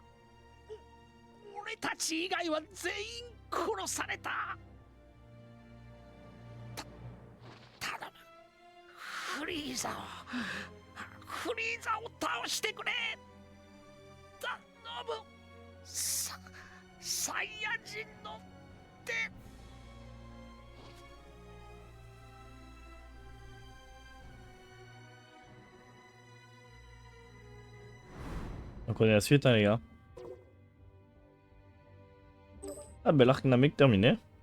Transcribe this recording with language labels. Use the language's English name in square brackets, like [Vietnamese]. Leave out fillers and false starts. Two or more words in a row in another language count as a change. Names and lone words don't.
[Japanese] 俺たち以外は全員殺された。頼む、フリーザを倒してくれ。頼む、サイヤ人の手。 [French] On connaît la suite, hein, les gars. Ah, ben l'arc Namek terminé.